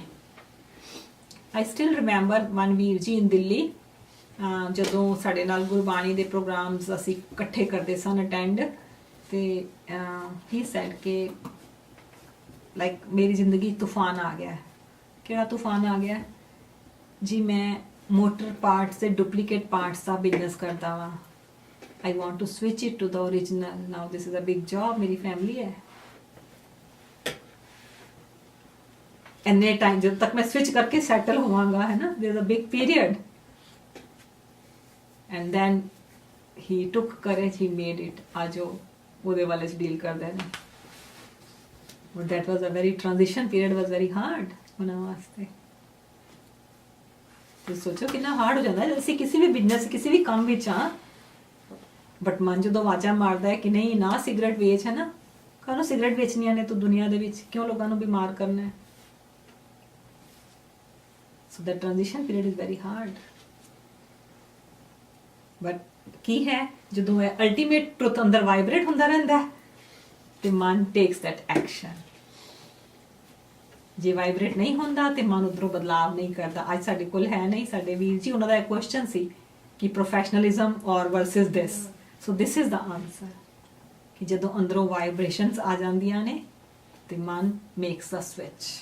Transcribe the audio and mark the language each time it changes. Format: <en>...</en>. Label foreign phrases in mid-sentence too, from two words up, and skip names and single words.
<en>I still remember one</en> <pa>ਵੀਰ ਜੀ ਇਨ ਦਿੱਲੀ, ਜਦੋਂ ਸਾਡੇ ਨਾਲ ਗੁਰਬਾਣੀ ਦੇ ਪ੍ਰੋਗਰਾਮਸ ਅਸੀਂ ਇਕੱਠੇ ਕਰਦੇ ਸਨ ਅਟੈਂਡ, ਤੇ</pa> <en>he said</en> <pa>ਕਿ ਲਾਈਕ ਮੇਰੀ ਜ਼ਿੰਦਗੀ ਤੂਫਾਨ ਆ ਗਿਆ। ਕਿਹੜਾ ਤੂਫਾਨ ਆ ਗਿਆ ਜੀ? ਮੈਂ ਮੋਟਰ ਪਾਰਟਸ ਤੇ ਡੁਪਲੀਕੇਟ ਪਾਰਟਸ ਦਾ ਬਿਜ਼ਨਸ ਕਰਦਾ ਵਾਂ।</pa> <en>I want to switch it to the original. Now this is a big job.</en> <pa>ਮੇਰੀ ਫੈਮਿਲੀ ਹੈ। ਇੰਨੇ ਟਾਈਮ ਜਦੋਂ ਤੱਕ ਮੈਂ ਸਵਿਚ ਕਰਕੇ ਸੈਟਲ ਹੋਵਾਂਗਾ, ਹੈ ਨਾ,</pa> <en>there is a big period. And then he took courage, he made it.</en> <pa>ਅੱਜ ਉਹਦੇ ਵਾਲੇ ਚ ਡੀਲ ਕਰਦੇ ਨੇ।</pa> <en>But that was a very transition period, was very hard</en> <pa>ਉਹਨਾਂ ਵਾਸਤੇ। ਤੁਸੀਂ ਸੋਚੋ ਕਿੰਨਾ ਹਾਰਡ ਹੋ ਜਾਂਦਾ ਹੈ। ਅਸੀਂ ਕਿਸੇ ਵੀ ਬਿਜ਼ਨਸ, ਕਿਸੇ ਵੀ ਕੰਮ ਵਿੱਚ ਆ, ਬਟ ਮਨ ਜਦੋਂ ਆਵਾਜ਼ਾਂ ਮਾਰਦਾ ਹੈ ਕਿ ਨਹੀਂ ਨਾ ਸਿਗਰਟ ਵੇਚ, ਹੈ ਨਾ, ਕਾਹਨੂੰ ਸਿਗਰਟ ਵੇਚਣੀਆਂ ਨੇ ਤੂੰ ਦੁਨੀਆ ਦੇ ਵਿੱਚ, ਕਿਉਂ ਲੋਕਾਂ ਨੂੰ ਬਿਮਾਰ ਕਰਨਾ ਹੈ।</pa> <en>ਸੋ that transition period is very hard.</en> <pa>ਬਟ ਕੀ ਹੈ, ਜਦੋਂ ਇਹ</pa> <en>ultimate truth</en> <pa>ਅੰਦਰ ਵਾਈਬ੍ਰੇਟ ਹੁੰਦਾ ਰਹਿੰਦਾ ਹੈ ਤੇ ਮਨ</pa> <en>takes that action.</en> <pa>ਜੇ ਵਾਈਬ੍ਰੇਟ ਨਹੀਂ ਹੁੰਦਾ ਤੇ ਮਨ ਉਧਰੋਂ ਬਦਲਾਵ ਨਹੀਂ ਕਰਦਾ। ਅੱਜ ਸਾਡੇ ਕੋਲ ਹੈ ਨਹੀਂ, ਸਾਡੇ ਵੀਰ ਜੀ ਉਹਨਾਂ ਦਾ ਇੱਕ ਕੁਐਸਚਨ ਸੀ ਕਿ</pa> <en>professionalism or versus this, so this is the answer</en> <pa>ਕਿ ਜਦੋਂ ਅੰਦਰੋਂ ਵਾਈਬ੍ਰੇਸ਼ਨਸ ਆ ਜਾਂਦੀਆਂ ਨੇ ਤੇ ਮਨ</pa> <en>makes the switch.</en>